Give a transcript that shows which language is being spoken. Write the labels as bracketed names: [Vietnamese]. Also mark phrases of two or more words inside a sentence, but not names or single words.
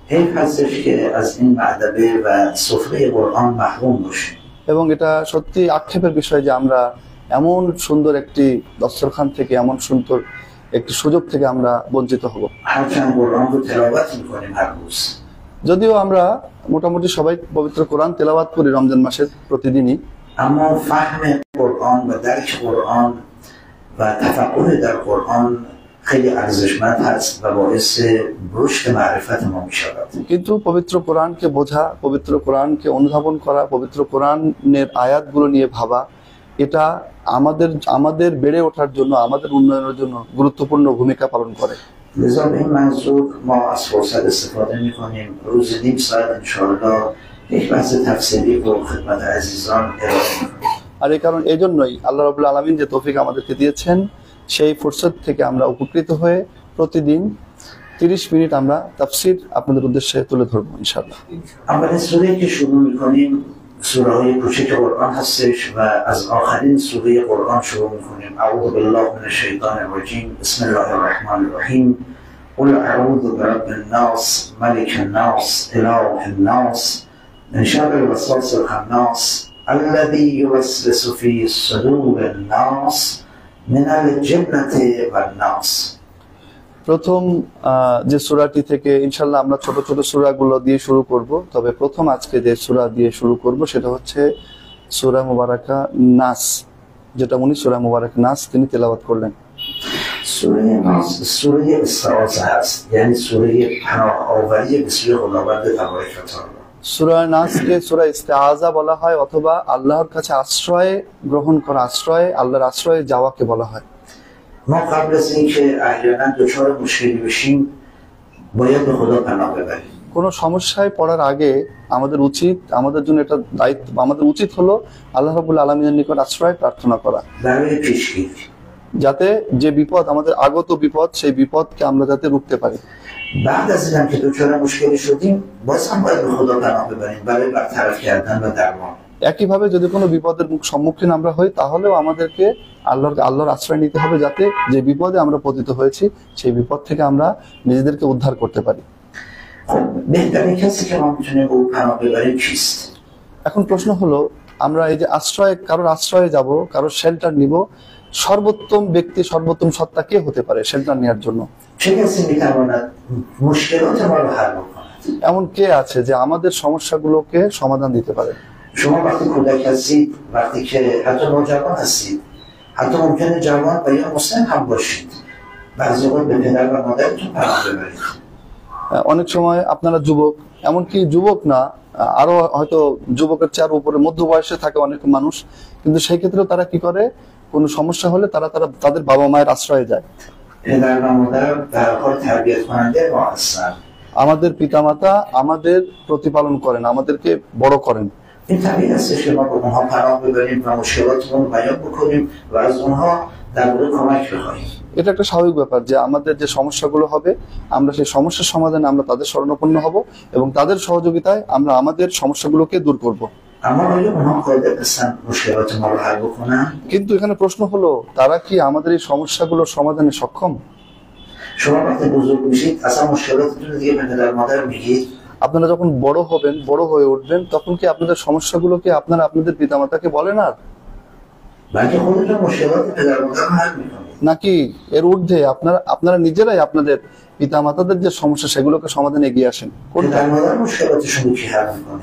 [Bangla] এবং এটা সত্যি আক্ষেপের বিষয় যে আমরা এমন সুন্দর একটি দস্তরখান থেকে, এমন সুন্দর একটি সুযোগ থেকে আমরা বঞ্চিত হব। যদিও আমরা মোটামুটি সবাই পবিত্র কোরআন তেলাওয়াত করি রমজান মাসের প্রতিদিনই, [Persian] و تفقه در قرآن و تفقه در قرآن خیلی ارزشمند هست و باعث رشد معرفت ما می شود. [Bangla] কিন্তু পবিত্র কোরআনকে বোঝা, পবিত্র কোরআনকে অনুধাবন করা, পবিত্র কোরআনের আয়াতগুলো নিয়ে ভাবা, এটা আমাদের বেড়ে ওঠার জন্য, আমাদের উন্নয়নের জন্য গুরুত্বপূর্ণ ভূমিকা পালন করে। [Persian] لذا به این منظور ما از فرصت استفاده می کنیم روز نیم ساعت انشاءالله یک بحث تفصیلی رو خدمت عزیزان ارائه می کنیم। [Bangla] আর এই জন্যই আল্লাহ রাব্বুল আলামিন যে তৌফিক আমাদেরকে দিয়েছেন, সেই ফুরসত থেকে আমরা উপকৃত হয়ে প্রতিদিন 30 মিনিট আমরা তাফসীর আপনাদের উদ্দেশ্যে তুলে ধরবো ইনশাআল্লাহ। [Persian] اولین سوره‌ای که شروع می کنیم سوره های کوچک قرآن هستش و از آخرین سوره قرآن شروع می کنیم. [Arabic] اعوذ بالله من الشیطان الرجیم بسم الله الرحمن الرحیم قل اعوذ برب الناس ملك الناس اله الناس من شر الوسواس الخناس الذي يوسوس في صدور الناس من الجنة والناس। [Bangla] প্রথম যে সূরাটি থেকে ইনশাআল্লাহ আমরা ছোট ছোট সূরাগুলো দিয়ে শুরু করব, তবে প্রথম আজকে যে সূরা দিয়ে শুরু করব সেটা হচ্ছে সূরা মুবারাকা নাস, যেটা উনি সূরা মুবারাকা নাস তিনি তেলাওয়াত করলেন। [Persian] سوره ناس سوره استعاذه است، یعنی سوره پناه آوری به سوی خداوند تبارک و تعالی। [Bangla] সূরা নাসকে সূরা ইস্তেআযা বলা হয়, অথবা আল্লাহর কাছে আশ্রয় গ্রহণ করা, আল্লাহর আশ্রয়ে যাওয়াকে বলা হয়। [Persian] ما قبل از اینکه احیانا دچار مشکلی بشیم باید به خدا پناه ببریم. [Bangla] কোনো সমস্যায় পড়ার আগে আমাদের জন্য এটা দায়িত্ব, আমাদের উচিত হলো আল্লাহ রাব্বুল আলামিনের নিকট আশ্রয় প্রার্থনা করা, [Persian] برای پیشگیری [Bangla] যাতে যে বিপদ, আমাদের আগত বিপদ, সেই বিপদকে আমরা যাতে রুখতে পারি। [Persian] بعد از اینم که دچار مشکلی شدیم باز هم باید به خدا پناه ببریم برای برطرف کردن و درمان। [Bangla] একইভাবে যদি কোনো বিপদের সম্মুখীন আমরা হই, তাহলেও আমাদেরকে আল্লাহর আশ্রয় নিতে হবে, যাতে যে বিপদে আমরা পতিত হয়েছি সেই বিপদ থেকে আমরা নিজেদেরকে উদ্ধার করতে পারি। [Persian] خب بهترین کسی که ما میتونیم به او پناه ببریم کیست؟ [Bangla] এখন প্রশ্ন হলো, আমরা এই যে কারোর আশ্রয়ে যাব, কারোর শেল্টার নিব, সর্বোত্তম ব্যক্তি, সর্বোত্তম সত্তা কে হতে পারে শেল্টার নেওয়ার জন্য? [Persian] چه کسی میتواند مشکلات ما رو حل بکند؟ [Bangla] এমন কে আছে যে আমাদের সমস্যাগুলোকে সমাধান দিতে পারে؟ [Persian] شما وقتی کودک هستید، وقتی که حتی نوجوان هستید، حتی ممکنه جوان و یا مسن هم باشید، بعضی وقت به پدر و مادرتون پناه ببرید. [Bangla] অনেক সময় আপনারা যুবক, এমনকি যুবক না, আরো হয়তো যুবকের চেয়ে আরো উপরে মধ্য বয়সে থাকে অনেক মানুষ, কিন্তু সেই ক্ষেত্রেও তারা কি করে, কোনো সমস্যা হলে তারা তাদের বাবা মায়ের আশ্রয়ে যায়। [Persian] پدر و مادر در حال تربیت کننده ما هستند. [Bangla] আমাদের পিতামাতা আমাদের প্রতিপালন করেন, আমাদেরকে বড় করেন। [Persian] این طبیعی هستش که ما به اونها پناه ببریم و مشکلاتمون رو بیان بکنیم و از اونها در مورد کمک بخواهیم. [Bangla] এটা একটা স্বাভাবিক ব্যাপার যে আমাদের যে সমস্যাগুলো হবে, আমরা সেই সমস্যার সমাধানে আমরা তাদের শরণাপন্ন হব এবং তাদের সহযোগিতায় আমরা আমাদের সমস্যাগুলোকে দূর করব। [Persian] اما آیا اونها قادر هستن مشکلات ما رو حل بکنن؟ [Bangla] কিন্তু এখানে প্রশ্ন হলো, তারা কি আমাদের এই সমস্যাগুলোর সমাধানে সক্ষম? [Persian] شما وقتی بزرگ میشید اصلا مشکلاتتون رو دیگه به پدر مادر میگید؟ [Bangla] আপনারা যখন বড় হবেন, বড় হয়ে উঠবেন, তখন কি আপনাদের সমস্যাগুলোকে আপনারা আপনাদের পিতামাতাকে বলেন আর? [Persian] بلکه خودتون مشکلات پدر مادر رو حل میکنید. [Bangla] নাকি এর ঊর্ধ্বে আপনারা নিজেরাই আপনাদের পিতামাতাদের যে সমস্যা সেগুলোকে সমাধানে এগিয়ে আসেন? [Persian] پدر مادر مشکلاتشون رو کی حل میکنه؟